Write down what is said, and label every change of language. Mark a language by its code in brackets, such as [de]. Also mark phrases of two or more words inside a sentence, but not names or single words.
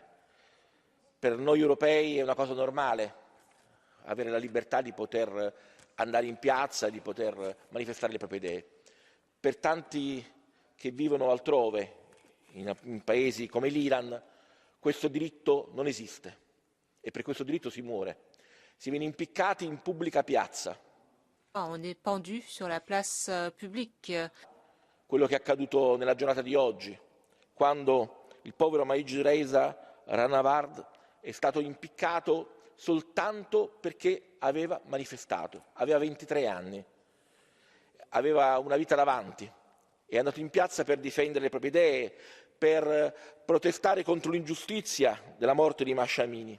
[it] Per noi europei è una cosa normale avere la libertà di poter andare in piazza, di poter manifestare le proprie idee. Per tanti che vivono altrove, in paesi come l'Iran, questo diritto non esiste e per questo diritto si muore. Si viene impiccati in pubblica piazza. [fr] On est pendu sur la place publique. [it] Quello che è accaduto nella giornata di oggi, quando il povero Mahmoud Reza Rahnavard è stato impiccato soltanto perché aveva manifestato. Aveva 23 anni, aveva una vita davanti, è andato in piazza per difendere le proprie idee, per protestare contro l'ingiustizia della morte di Mahsa Amini.